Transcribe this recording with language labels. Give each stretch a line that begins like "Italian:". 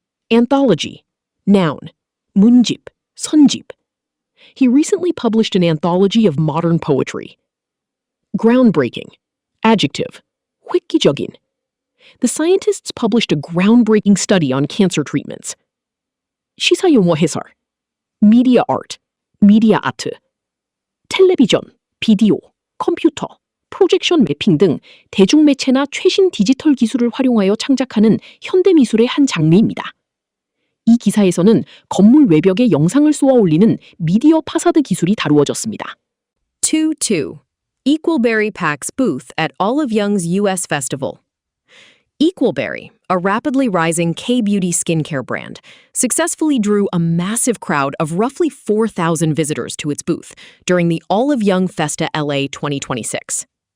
English: Anthology. Noun.
Korean: 문집, 선집.
English: He recently published an anthology of modern poetry. Groundbreaking. Adjective. 획기적인. The scientists published a groundbreaking study on cancer treatments.
Korean: 시사용어 해설.
English: Media art. Media art.
Korean: 텔레비전, 비디오, 컴퓨터, 프로젝션 매핑 등 대중매체나 최신 디지털 기술을 활용하여 창작하는 현대미술의 한 장르입니다. 이 기사에서는 건물 외벽에 영상을 쏘아 올리는 미디어 파사드 기술이 다루어졌습니다. 2.2.
English: Equalberry Packs booth at Olive Young's U.S. Festival. Equalberry, a rapidly rising K-beauty skincare brand, successfully drew a massive crowd of roughly 4,000 visitors to its booth during the Olive Young Festa LA 2026.